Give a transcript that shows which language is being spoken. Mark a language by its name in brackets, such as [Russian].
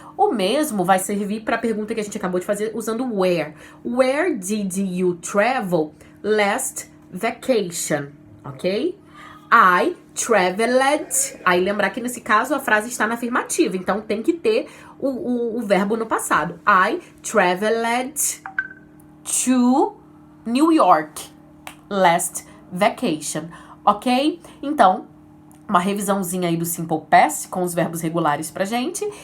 [Portuguese] O mesmo vai servir para a pergunta que a gente acabou de fazer usando where. [English] Where did you travel last vacation? Ok? I traveled. [Portuguese] Aí lembrar que nesse caso a frase está na afirmativa, então tem que ter o verbo no passado. [English] I traveled to New York last vacation. Ok? [Portuguese] Então, uma revisãozinha aí do Simple Past com os verbos regulares pra gente.